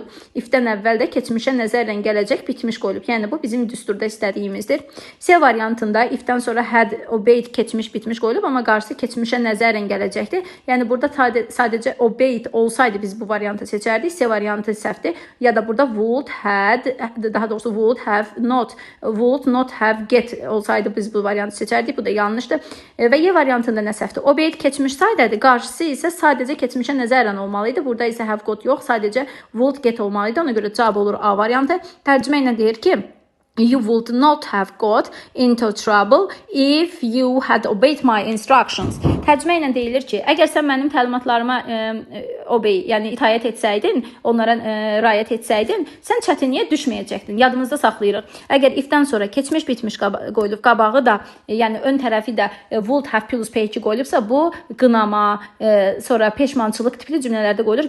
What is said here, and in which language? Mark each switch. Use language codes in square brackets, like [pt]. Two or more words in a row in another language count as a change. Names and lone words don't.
[az] If-dən əvvəl də keçmişə nəzərən gələcək bitmiş qoyulub. Yəni bu bizim düsturda istədiyimizdir. C variantında if-dən sonra [en] had obeyed [az] keçmiş bitmiş qoyulub, amma qarşısı keçmişə nəzərən gələcəkdir. Yəni burada sadəcə obeyed olsaydı biz bu variantı seçərdik. C variantı səhvdir. Ya da burada [en] would had, [az] daha doğrusu [en] would not have get [az] olsaydı biz bu variantı seçərdik. Bu da yanlışdır. Və Y variantında nə səhvdir? Obeyed keçmiş saydədir. Qarşısı isə sadəcə keçmişə nəzərən olmalıydı. Burada isə [en] have got [az] yox, sadəcə [en] would get [az] olmalıydı. Ona görə cavab olur A variantı. Tərcümə ilə deyir ki, [en] You would not have got into trouble if you had obeyed my instructions. [az] Tərcümə ilə deyilir ki, əgər sən mənim təlimatlarıma yəni itaət etsəydin, onlara riayət etsəydin, sən çətinliyə düşməyəcəkdin. Yadımızda saxlayırıq. Əgər ifdən sonra keçmiş bitmiş qoyulub, qabağı da, yəni ön tərəfi də [en] would have plus P2 [az] qoyulubsa, bu qınama, sonra peşmançılıq tipli cümlələrdə qoyulur.